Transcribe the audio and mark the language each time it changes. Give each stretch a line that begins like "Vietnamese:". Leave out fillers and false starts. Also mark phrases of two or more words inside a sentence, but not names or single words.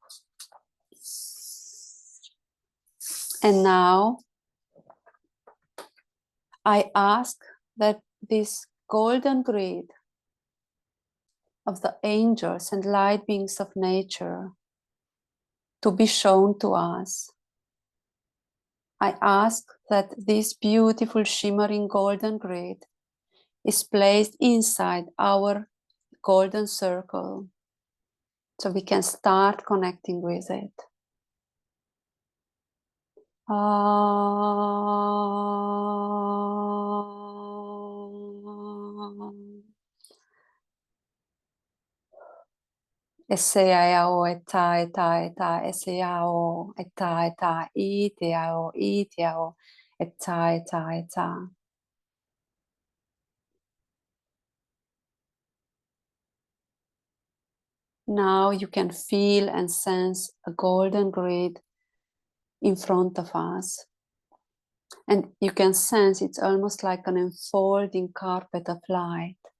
English: And now I ask that this golden grid of the angels and light beings of nature to be shown to us. I ask that this beautiful shimmering golden grid is placed inside our golden circle so we can start connecting with it. Eseyao eta eta eta eseyao eta eta iteao iteao eta eta eta. Now you can feel and sense a golden grid in front of us. And you can sense it's almost like an unfolding carpet of light.